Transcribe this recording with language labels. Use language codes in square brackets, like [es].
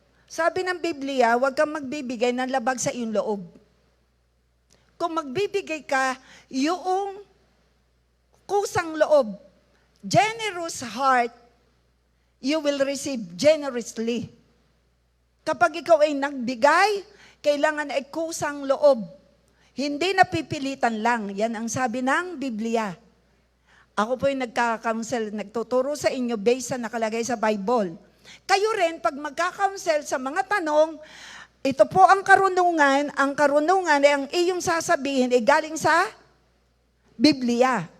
[tl] Sabi ng Biblia, huwag kang magbibigay ng labag sa iyong loob. Kung magbibigay ka, yung kusang loob, generous heart, [en] you will receive generously. [tl] Kapag ikaw ay nagbigay, kailangan ay kusang loob. Hindi napipilitan lang. Yan ang sabi ng Biblia. Ako po yung nagka-counsel, nagtuturo sa inyo based sa nakalagay sa Bible. Kayo rin, pag magka-counsel sa mga tanong, ito po ang karunungan ay ang iyong sasabihin ay galing sa Biblia.